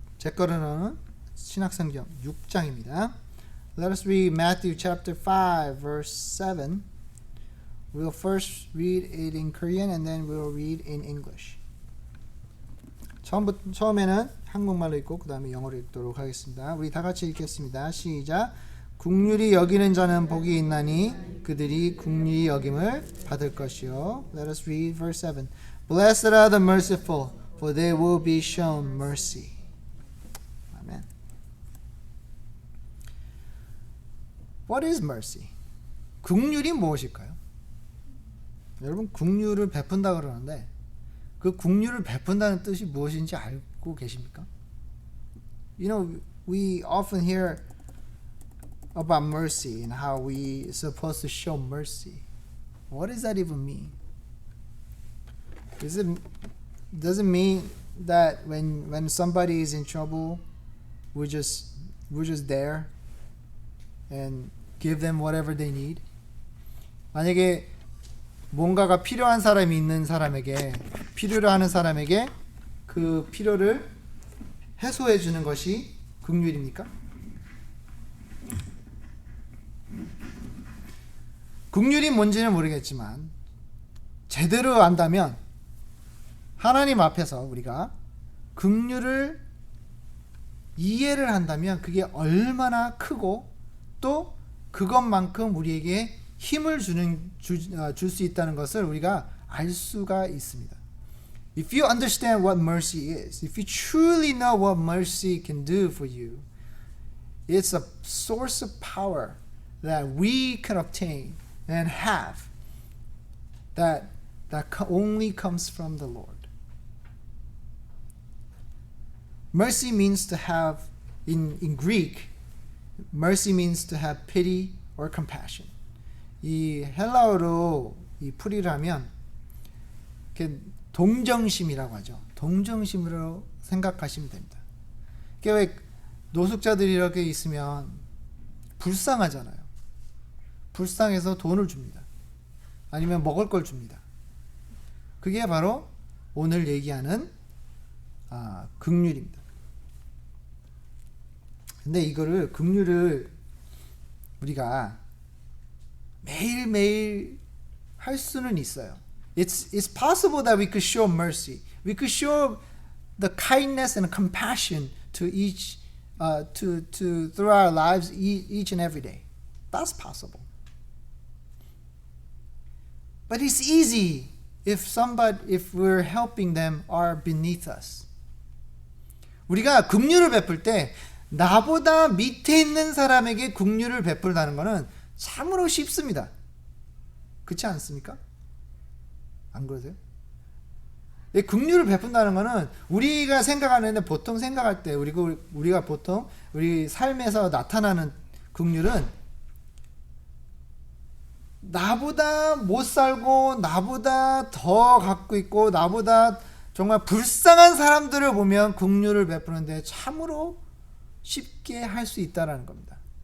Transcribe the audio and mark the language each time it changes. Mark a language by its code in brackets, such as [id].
[ko] 제 거는 신약성경 6장입니다. [en] Let us read Matthew chapter 5 verse 7. We'll first read it in Korean and then we'll read in English. [ko] 처음에는 한국말로 읽고 그 다음에 영어로 읽도록 하겠습니다. 우리 다 같이 읽겠습니다. 시작. 긍휼히 여기는 자는 복이 있나니 그들이 긍휼히 여김을 받을 것이요. [en] Let us read verse 7. Blessed are the merciful, for they will be shown mercy. [ko] 아멘. [en] What is mercy? [ko] 긍휼이 무엇일까요? 여러분 긍휼을 베푼다 그러는데 그 긍휼을 베푼다는 뜻이 무엇인지 알고 계십니까? [en] You know, we often hear about mercy and how we are supposed to show mercy. What does that even mean? Does it mean that when somebody is in trouble, we're just there and give them whatever they need? [ko] 만약에 뭔가가 필요한 사람이 있는 사람에게 필요로 하는 사람에게 그 필요를 해소해 주는 것이 긍휼입니까? 긍휼이 뭔지는 모르겠지만 제대로 안다면 하나님 앞에서 우리가 긍휼을 이해를 한다면 그게 얼마나 크고 또 그것만큼 우리에게 힘을 줄 수 있다는 것을 우리가 알 수가 있습니다. [en] If you understand what mercy is, if you truly know what mercy can do for you, it's a source of power that we can obtain and have that only comes from the Lord. Mercy means to have, in Greek, mercy means to have pity or compassion. [ko] 이 헬라어로 이 풀이를 하면 동정심이라고 하죠. 동정심으로 생각하시면 됩니다. 왜 노숙자들이 이렇게 있으면 불쌍하잖아요. 불쌍해서 돈을 줍니다. 아니면 먹을 걸 줍니다. 그게 바로 오늘 얘기하는 긍휼입니다. 근데 이거를 긍휼을 우리가 매일매일 할 수는 있어요. [en] It's possible that we could show mercy. We could show the kindness and compassion to each, through our lives each and every day. That's possible. But it's easy if we're helping them are beneath us. [ko] 우리가 긍휼을 베풀 때 나보다 밑에 있는 사람에게 긍휼을 베풀다는 것은 참으로 쉽습니다. 그렇지 않습니까? 안 그러세요? 긍휼을 베푼다는 것은 우리가 생각하는데 보통 생각할 때 우리가 보통 우리 삶에서 나타나는 긍휼은 나보다 못 살고 나보다 더 갖고 있고 나보다 정말 불쌍한 사람들을 보면 긍휼을 베푸는데 참으로 쉽게 할 수 있다라는 겁니다.